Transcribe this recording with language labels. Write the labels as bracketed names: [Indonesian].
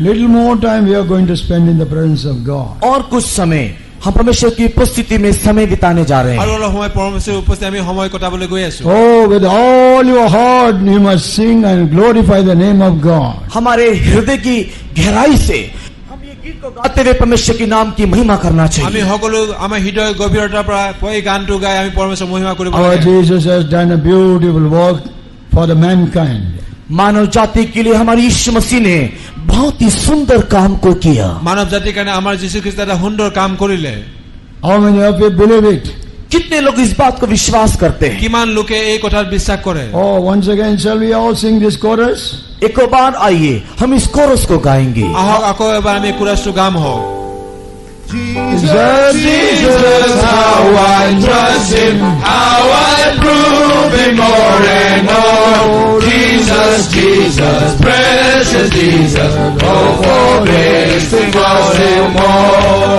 [English] Little more time we are going to spend in the presence of God. [Hindi] और कुछ समय हम परमेश्वर की उपस्थिति में समय बिताने जा रहे [Assamese] আৰু [Hindi] हैं। [Assamese] অলপ সময় পৰমেশ্বৰৰ উপস্থিতি আমি সময় কটাবলৈ গৈ আছো। [English] Oh, with all your heart you must sing and glorify the name of God. [Hindi] हमारे हृदय की गहराई से हम ये गीत को गाते हुए परमेश्वर के नाम की महिमा करना [Assamese] আমি [Hindi] चाहिए। [Assamese] সকলো আমাৰ হৃদয় গভীৰতাৰ পৰা এই গানটো গাই আমি পৰমেশ্বৰৰ মহিমা কৰিব [English] Our [Assamese] লাগে। [English] Jesus has done a beautiful work for the mankind. [Hindi] मानव जाति के लिए हमारे यीशु मसीह ने बहुत ही सुंदर काम को किया। [Assamese] মানৱ জাতিৰ কাৰণে আমাৰ যীশু খ্ৰীষ্ট এটা সুন্দৰ কাম কৰিলে। [English] How many of you believe it? [Hindi] कितने लोग इस बात को विश्वास करते हैं? [Assamese] কিমান লোকে এই কথাত বিশ্বাস কৰে? [English] Oh, once again, shall we all sing this chorus? [Hindi] एक बार आइए हम इस कोरस को गाएंगे। [Assamese] আহক আকৌ এবাৰ আমি কোৰাছটো গাম হওক। [English] Jesus, Jesus, how I trust him, how I prove him more and more. Jesus, Jesus, precious Jesus, oh for grace to trust him more.